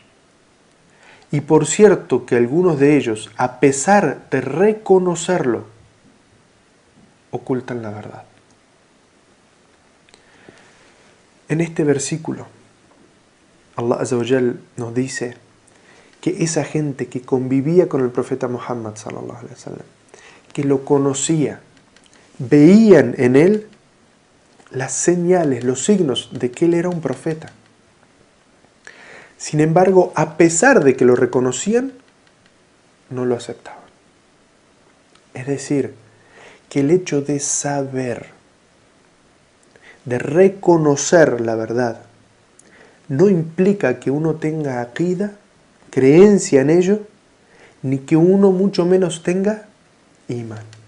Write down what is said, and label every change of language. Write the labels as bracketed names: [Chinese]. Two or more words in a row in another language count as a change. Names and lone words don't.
[Spanish] Y por cierto que algunos de ellos, a pesar de reconocerlo, ocultan la verdad. En este versículo, Allah [Arabic] عز وجل [Spanish] nos dice que esa gente que convivía con el profeta Muhammad [Arabic] صلى الله عليه وسلم, [Spanish] que lo conocía, veían en él las señales, los signos de que él era un profeta. Sin embargo, a pesar de que lo reconocían, no lo aceptaban. Es decir, que el hecho de saber, de reconocer la verdad, no implica que uno tenga aqida, creencia en ello, ni que uno mucho menos tenga imán.